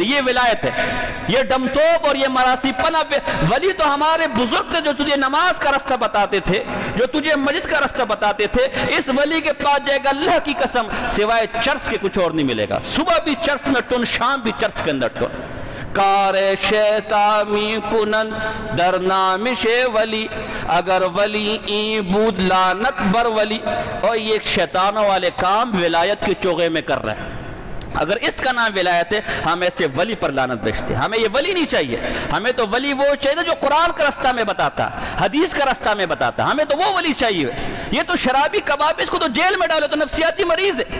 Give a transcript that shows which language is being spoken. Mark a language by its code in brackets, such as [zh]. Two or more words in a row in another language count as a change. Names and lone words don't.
[ur] یہ ولایت ہے، یہ ڈم توپ اور یہ مراسی پنا پہ. ولی تو ہمارے بزرگ تھے جو تجھے نماز کا رستہ بتاتے تھے، جو تجھے مسجد کا رستہ بتاتے تھے. اس ولی کے پاس جائے گا اللہ کی قسم سوائے چرس کے کچھ اور نہیں ملے گا. صبح بھی چرس میں ٹن، شام بھی چرس کے اندر ٹن. [fa] کار شیطامی کنن در نامش ولی، اگر ولی این بود لعنت بر ولی. [ur] اور یہ ایک شیطانوں والے کام ولایت کے چوغے میں کر رہے ہیں. اگر اس کا نام ولایت ہے، ہم ایسے ولی پر لعنت بیچتے ہیں. ہمیں یہ ولی نہیں چاہیے، ہمیں تو ولی وہ چاہیے جو قرآن کا رستہ میں بتاتا، حدیث کا رستہ میں بتاتا. ہمیں تو وہ ولی چاہیے. یہ تو شرابی کباب، اس کو تو جیل میں ڈالو، تو نفسیاتی مریض ہے.